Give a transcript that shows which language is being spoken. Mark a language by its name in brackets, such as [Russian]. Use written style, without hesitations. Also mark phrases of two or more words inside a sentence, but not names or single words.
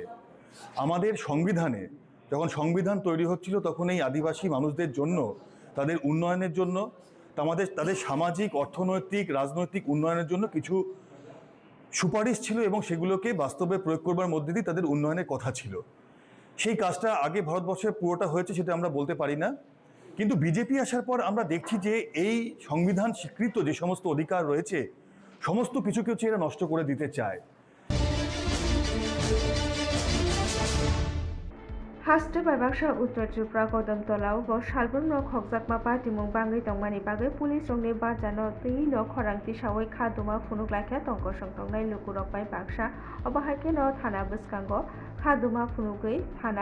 [Bangla] আমাদের সংবিধানে যখন সংবিধান তৈরি হচ্ছিল তখন এই আদিবাসী মানুষদের জন্য, তাদের উন্নয়নের জন্য, তাদের সামাজিক, অর্থনৈতিক, রাজনৈতিক উন্নয়নের জন্য কিছু সুপারিশ ছিল এবং সেগুলোকে বাস্তবে প্রয়োগ করবার মধ্যে দিয়ে তাদের উন্নয়নের কথা ছিল। সেই কাজটা আগে ভারতবর্ষে পুরোটা হয়েছে সেটা আমরা বলতে পারি না, কিন্তু বিজেপি আসার পর আমরা দেখছি যে এই সংবিধান স্বীকৃত যে সমস্ত অধিকার রয়েছে সমস্ত কিছুকে হচ্ছে এরা নষ্ট করে দিতে চায়। [Kok Borok] हास्टे बाइबाक्सा उत्तर त्रिपुरा कदमतलाव सालबुन खगजाकमा पार्टीमुं बांगै तंगमानि बागै पुलिस रंनि बाजानो तैनो खरांथि सावै खादुमा फुनुगलाख्या तंग संतंनाय लुकुरकबाय बाक्सा अबाहायकेनो थाना बस्कांगो खादुमा फुनुगै थाना